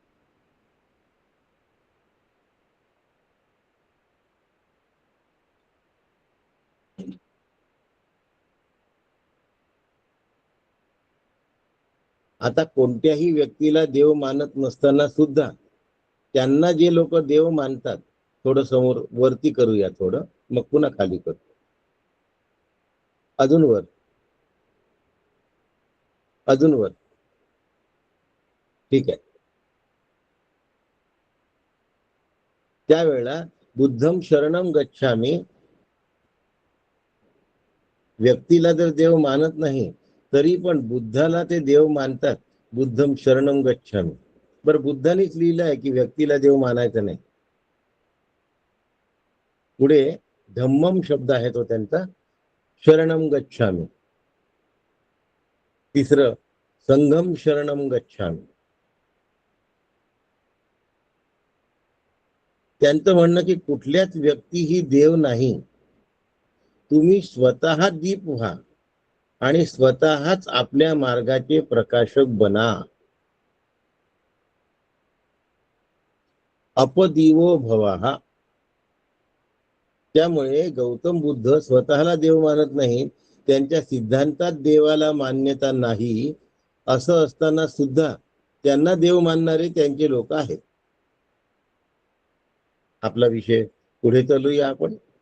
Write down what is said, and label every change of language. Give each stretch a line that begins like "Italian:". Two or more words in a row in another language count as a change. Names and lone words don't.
Marathi: आता कोणत्याही व्यक्तीला देव मानत नसताना सुद्धा त्यांना जे लोक देव मानतात, थोडं समोर वरती करूया, थोडं मग पुन्हा खाली करू. अजून वर, अजून वर. ठीक आहे.
Pali: त्यावेळेला बुद्धम शरणम गच्छामी,
Marathi: व्यक्तीला जर देव मानत नाही तरी पण बुद्धाला ते देव मानतात.
Pali: बुद्धम शरणम गच्छामी.
Marathi: बर, बुद्धानेच लिहिलं आहे की व्यक्तीला देव मानायचा नाही. पुढे धम्मम शब्द आहे तो त्यांचा,
Pali: शरणम गच्छामी. तिसरं संघम शरणम गच्छामी.
Marathi: त्यांचं म्हणणं की कुठल्याच व्यक्ती ही देव नाही. तुम्ही स्वतः दीप व्हा आणि स्वतःच आपल्या मार्गाचे प्रकाशक बना.
Pali: अपदीवो भवा.
Marathi: त्यामुळे गौतम बुद्ध स्वतःला देव मानत नाही, त्यांच्या सिद्धांतात देवाला मान्यता नाही. असं असताना सुद्धा त्यांना देव मानणारे त्यांचे लोक आहेत. आपला विषय पुढे चालूया आपण.